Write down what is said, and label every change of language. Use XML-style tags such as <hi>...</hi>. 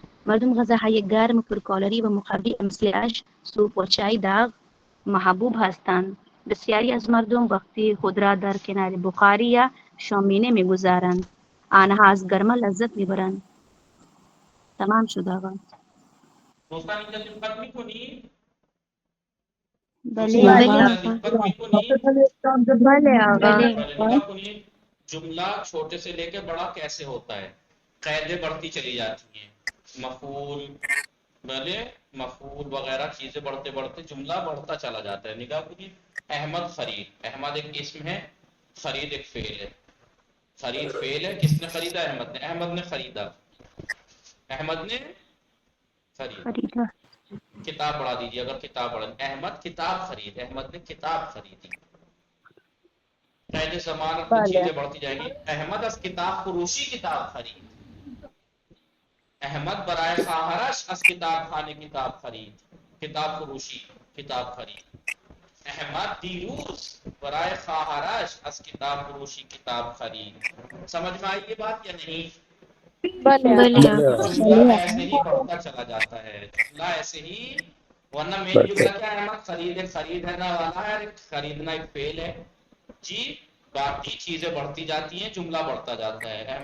<fa>مردم غذاهای گرم پرکالری و مقوی مثل آش، سوپ و چای داغ محبوب هستند. بسیاری از مردم وقتی خود را در کنار بخاری یا شومینه می‌گذارند. آنها از گرما لذت می‌برند. تمام شد آقا. دوستان اینجا دقت می‌کنید؟ بله دقت می‌کنید؟ بله آقا.</fa> <ur>نگاه کنید جملہ چھوٹے سے لے کے بڑا کیسے ہوتا ہے. قیدیں بڑھتی چلی جاتی ہیں. مفعول بھلے مفعول وغیرہ چیزیں بڑھتے بڑھتے جملہ بڑھتا چلا جاتا ہے. نگاہ کیجیے احمد خرید. احمد ایک اسم ہے، خرید ایک فعل ہے. خرید فعل ہے. کس نے خریدا؟ احمد نے. احمد نے خریدا. احمد نے خریدا. کتاب بڑھا دیجیے اگر کتاب بڑھا.</ur> <fa>احمد کتاب خرید.</fa> <ur>احمد نے کتاب خریدی. قید زمان میں چیزیں بڑھتی جائیں گی.</ur> <fa>احمد از کتاب فروشی کتاب خرید. احمد برائے خواہرش از کتاب خانے کتاب خرید. کتاب فروشی کتاب خرید. احمد دیروز برائے خواہرش از کتاب فروشی کتاب خرید.</fa> <ur>سمجھ میں آئی یہ بات یا نہیں؟ جملہ ایسے ہی بڑھتا چلا جاتا ہے، جملہ ایسے ہی، ورنہ مین جملہ کیا ہے؟ احمد خریدنا والا ہے، خریدنا ایک فعل ہے جی. باقی چیزیں بڑھتی جاتی ہیں، جملہ بڑھتا جاتا ہے.</ur>